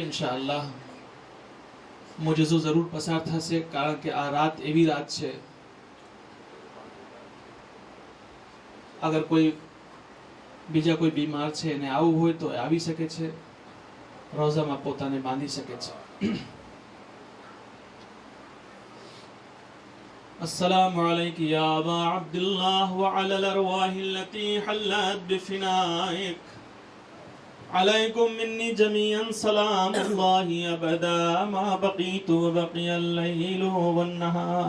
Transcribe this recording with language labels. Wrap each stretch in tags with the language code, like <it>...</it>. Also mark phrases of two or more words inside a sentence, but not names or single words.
<gu>ઇન્શાઅલ્લાહ મુજઝો જરૂર પસાર થશે, કારણ કે આ રાત એવી રાત છે, અગર કોઈ બીજા કોઈ બીમાર છે અને આવું હોય તો આવી શકે છે, રોઝામાં પોતાને બાંધી શકે છે।</gu> <ar>السلام عليك يا أبا عبد الله وعلى الأرواح التي حلت بفنائك عليكم مني جميعا سلام الله أبدا ما بقيت وبقي الليل والنهار।</ar>